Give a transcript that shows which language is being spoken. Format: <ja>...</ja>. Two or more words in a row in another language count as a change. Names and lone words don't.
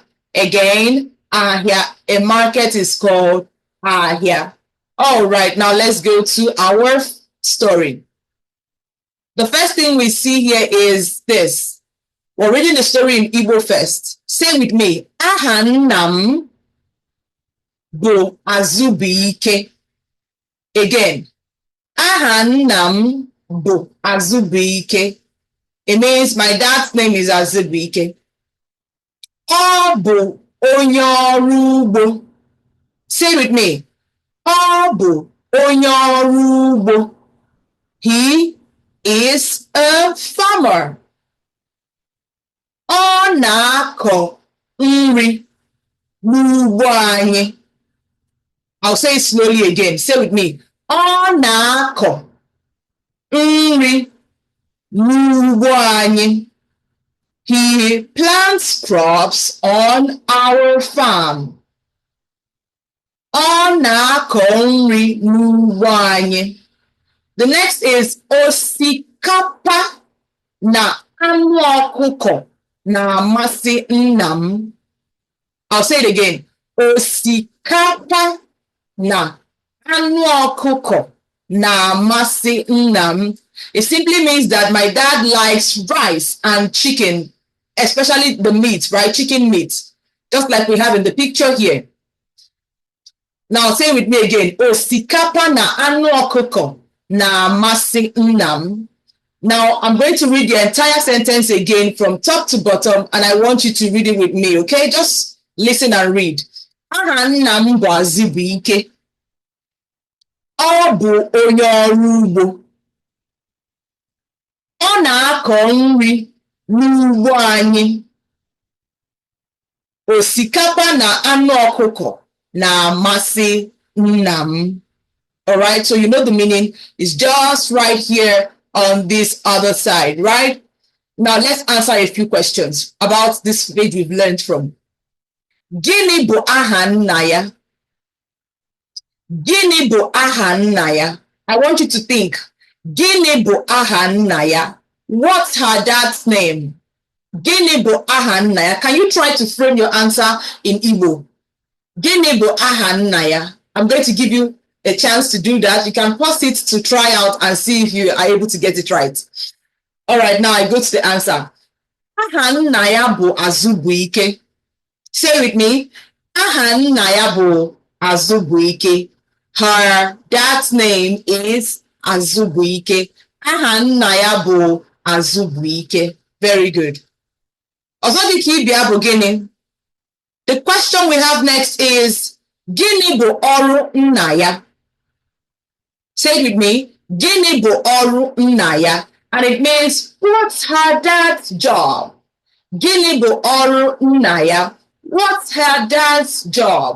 <en>Again, ahia. A market is called ahia. All right, now let's go to our story. The first thing we see here is this. We're reading the story in Igbo first. Say with me,</en> <ig>aha nnam bụ Azubike. Again, aha nnam bụ Azubike.</ig> <en>It means my dad's name is Azubike.</en> <ig>Ọ bụ onye ọrụ ugbo.</ig> <en>Say with me,</en> <ig>ọ bụ onye ọrụ ugbo.</ig> <en>He is a farmer.</en> <ig>Ọ na-akọ nri n'ugbo anyị.</ig> <en>I'll say it slowly again. Say with me.</en> <ig>Ọ na-akọ nri n'ugbo anyị.</ig> <en>He plants crops on our farm.</en> <ig>Ọ na-akọ nri n'ugbo anyị.</ig> <en>The next is</en> <ig>osikapa na anụ ọkụkọ na amasị nnam.</ig> <en>I'll say it again.</en> <ig>Osikapa na anụ ọkụkọ na amasị nnam.</ig> <en>It simply means that my dad likes rice and chicken, especially the meat, right? Chicken meat, just like we have in the picture here. Now say with me again.</en> <ig>Osikapa na anu ọkụkọ na-amasị nnam.</ig> <en>Now I'm going to read the entire sentence again from top to bottom, and I want you to read it with me, okay? Just listen and read.</en> <ig>Aha nna m bụ Azụbụike. Ọ bụ onye ọrụ ugbo. Ọ na-akọ nri n'ugbo anyị. Osikapa na anụ ọkụkọ na-amasị nna m.</ig> <en>All right, so you know the meaning is just right here on this other side, right? Now let's answer a few questions about this page we've learned from.</en> <ig>Gịnị bụ aha nna ya? Gịnị bụ aha nna ya?</ig> <en>I want you to think.</en> <ig>Gịnị bụ aha nna ya?</ig> <en>What's her dad's name?</en> <ig>Gịnị bụ aha nna ya?</ig> <en>Can you try to frame your answer in Igbo?</en> <ig>Gịnị bụ aha nna ya?</ig> <en>I'm going to give you a chance to do that. You can pause it to try out and see if you are able to get it right. All right, now I go to the answer.</en> <ig>Aha nna ya bụ Azụbụike.</ig> <en>Say with me.</en> <ig>Aha nna ya bụ Azụbụike.</ig> <en>Her dad's name is Azụbụike.</en> <ig>Aha nna ya bụ Azụbụike.</ig> <en>Very good.</en> <ig>Ọzọ dị ka ịbịa bụ gịnị?</ig> <en>The question we have next is,</en> <ig>gịnị bụ ọrụ nna ya?</ig> <en>Say it with me.</en> <ig>Gịnị bụ ọrụ nna ya?</ig> <en>And it means, what's her dad's job?</en> <ig>Gịnị bụ ọrụ nna ya?</ig> <en>What's her dad's job?</en>